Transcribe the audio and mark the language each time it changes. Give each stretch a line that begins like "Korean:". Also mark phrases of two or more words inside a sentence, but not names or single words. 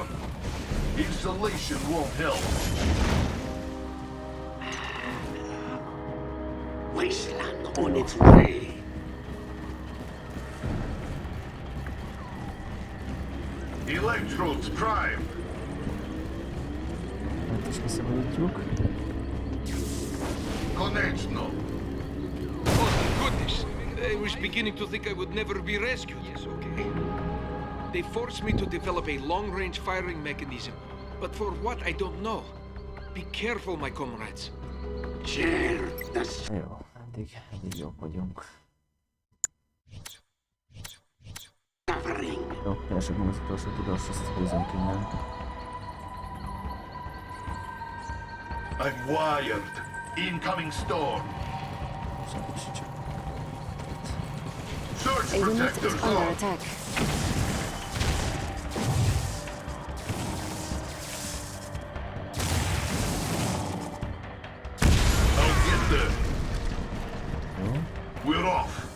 English: Installation won't help. Wasteland on its way. Electrodes prime.
Hungarian: Hát is kiszabadítjuk.
English: Konečno. Oh, my goodness. I was beginning to think I would never be rescued. Yes, okay. They forced me to develop a long-range firing mechanism. But for what, I don't know. Be careful, my comrades. Chair,
Hungarian: Jó, eddig jók vagyunk.
English: suffering.
Hungarian: Jó, keresek meg az utolsó tudós, azt húzunk innen.
English: I'm wired. Incoming storm.
Hungarian: Segíts csak.
English: Surge A unit is protectors under on. attack. I'll get there. We're off.